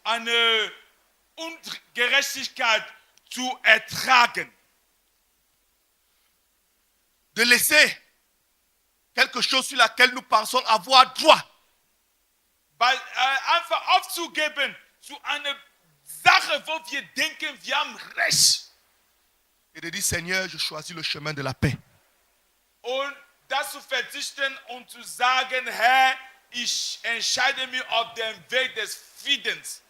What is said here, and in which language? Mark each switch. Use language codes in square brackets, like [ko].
[de] Eine Ungerechtigkeit zu ertragen. [fr] De laisser quelque chose sur laquelle nous pensons avoir droit. [de] Einfach aufzugeben zu einer Sache, wo wir denken, wir haben Recht. [fr] Et de dire, Seigneur, je choisis le chemin de la paix. [de] Und das zu verzichten und zu sagen, Herr, ich entscheide mich auf den Weg des Friedens.